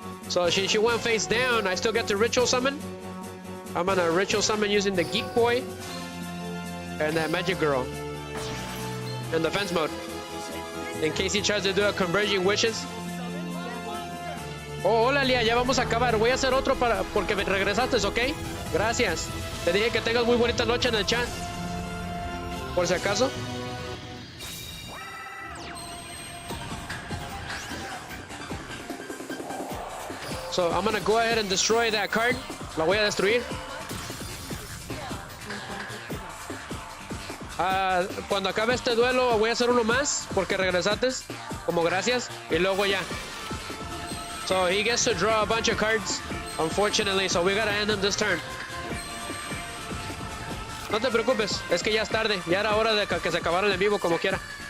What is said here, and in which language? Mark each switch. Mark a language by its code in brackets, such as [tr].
[en] So she went face down. I still get to ritual summon. I'm gonna ritual summon using the Geek Boy and that Magic Girl in defense mode. In case he tries to do a Converging Wishes. [es] Oh, hola Lia, ya vamos a acabar. Voy a hacer otro porque me regresaste, ¿ok? Gracias. Te dije que tengas muy bonita noche en el chat. Por si acaso. [en] So I'm gonna go ahead and destroy that card. [es] La voy a destruir. Cuando acabe este duelo voy a hacer uno más porque regresaste como gracias y luego ya. [en] So he gets to draw a bunch of cards, unfortunately, so we gotta end him this turn. [es] No te preocupes, es que ya es tarde, ya era hora de que se acabara el en vivo como quiera.